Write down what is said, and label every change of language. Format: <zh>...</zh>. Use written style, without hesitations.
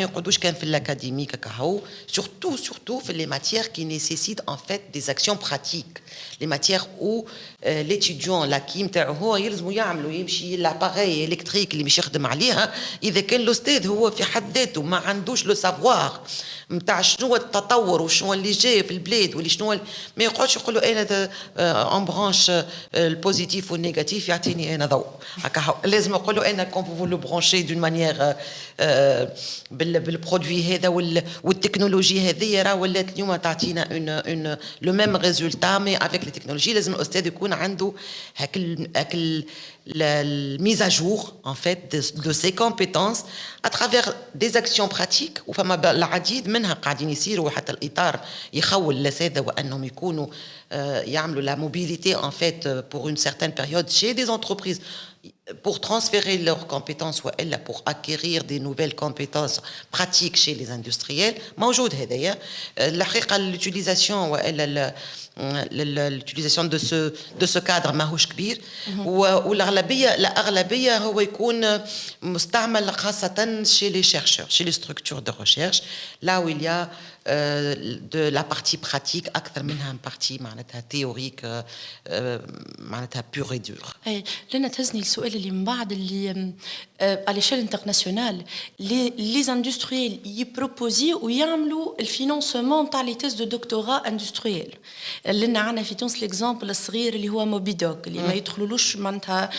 <ar>ما يقعدوش كان في الاكاديميك كهو</ar> <fr>surtout في les matières qui nécessitent en fait des actions pratiques. les matières où l'étudiant l'acquis</fr> <ar>نتاعو هو يلزموا يعملوا يمشي l'appareil électrique اللي باش يخدم عليها. اذا كان الاستاذ هو في حد ذاته ما عندوش لو سافوار نتاع شنو التطور وشنو اللي جاي في البلاد واللي شنو ما يقعدش يقولوا انا اون برانش البوزيتيف والنيجاتيف يعطيني انا ضوء هكا. لازم يقولوا انا كون بوفو لو برانشي دون مانيير بالبرودوي هذا والتكنولوجي هذه راه ولات اليوم تعطينا اون لو ميم ريزولتا مي افيك لي تكنولوجي. لازم الاستاذ يكون عنده هاك</ar> <fr>la mise à jour en fait de ses compétences à travers des actions pratiques.</fr> <ar>وفما العديد منها قاعدين يصيروا حتى الإطار يخول الأساتذة وأنهم يكونوا يعملوا</ar> <fr>la mobilité en fait pour une certaine période chez des entreprises pour transférer leurs compétences ou pour acquérir des nouvelles compétences pratiques chez les industriels.</fr> <ar>موجود هذايا الحقيقة l'utilisation وإلا l'utilisation de ce cadre ماهوش كبير. والأغلبية هو يكون مستعمل خاصة</ar> <fr>chez les chercheurs, chez les structures de recherche, là où il y a de la partie pratique أكثر منها partie معناتها théorique معناتها pure et dure.</fr> <ar>أي لأن تهزني السؤال اللي من بعد اللي</ar> <fr>à l'échelle internationale les industriels</fr> <ar>يبروبوزي ويعملوا الفينانسمون تاع لي تيز دو دكتوراه اندستريال. لأن عندنا في تونس الإكزامبل الصغير اللي هو موبيدوك اللي ما يدخلولوش معناتها</ar>